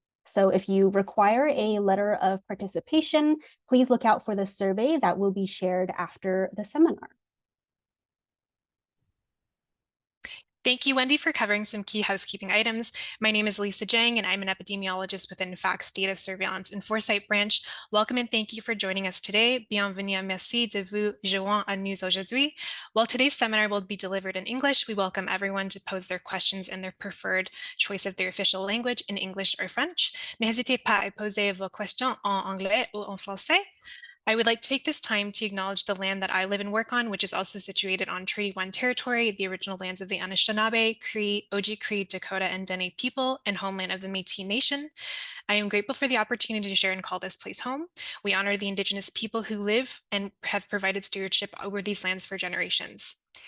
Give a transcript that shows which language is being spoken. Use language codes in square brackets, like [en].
[en] So if you require a letter of participation, please look out for the survey that will be shared after the seminar. Thank you, Wendy, for covering some key housekeeping items. My name is Lisa Jiang, and I'm an epidemiologist within PHAC's Data Surveillance and Foresight branch. Welcome and thank you for joining us today. [fr] Bienvenue, merci de vous joindre à nous aujourd'hui. [en] While today's seminar will be delivered in English, we welcome everyone to pose their questions in their preferred choice of their official language in English or French. [fr] N'hésitez pas à poser vos questions en anglais ou en français. [en] I would like to take this time to acknowledge the land that I live and work on, which is also situated on Treaty 1 territory, the original lands of the Anishinaabe, Cree, Oji-Cree, Dakota, and Dene people, and homeland of the Métis Nation. I am grateful for the opportunity to share and call this place home. We honor the Indigenous people who live and have provided stewardship over these lands for generations.